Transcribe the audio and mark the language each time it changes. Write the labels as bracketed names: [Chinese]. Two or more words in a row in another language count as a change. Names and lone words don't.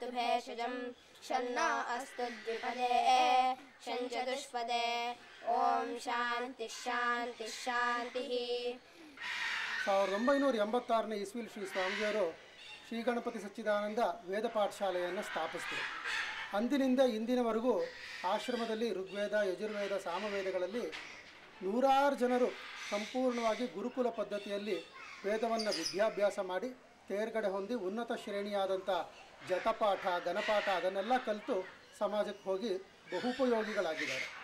[Sanskrit] भेषजं शन्नो अस्तु द्विपदे शञ्चतुष्पदे ओम ಶಾಂತಿ ಶಾಂತಿ ಶಾಂತಿ. [Kannada] 1986ನೇ ಇಸ್ವಿಯಲ್ಲಿ ಶ್ರೀ ಸ್ವಾಮಿಜಿಯವರು ಶ್ರೀ ಗಣಪತಿ ಸಚ್ಚಿದಾನಂದ ವೇದ ಪಾಠಶಾಲೆಯನ್ನು ಸ್ಥಾಪಿಸಿದರು. ಅಂದಿನಿಂದ ಇಂದಿನವರೆಗೂ ಆಶ್ರಮದಲ್ಲಿ ಋಗ್ವೇದ, ಯಜುರ್ವೇದ, ಸಾಮವೇದಗಳಲ್ಲಿ ನೂರಾರು ಜನರು ಸಂಪೂರ್ಣವಾಗಿ ಗುರುಕುಲ ಪದ್ಧತಿಯಲ್ಲಿ ವೇದವನ್ನು ವಿದ್ಯಾಭ್ಯಾಸ ಮಾಡಿ ತೇರ್ಗಡೆ ಹೊಂದಿ ಉನ್ನತ ಶ್ರೇಣಿಯಾದಂಥ ಜಟಪಾಠ, ಗಣಪಾಠ ಅದನ್ನೆಲ್ಲ ಕಲಿತು ಸಮಾಜಕ್ಕೆ ಹೋಗಿ ಬಹುಪಯೋಗಿಗಳಾಗಿದ್ದಾರೆ.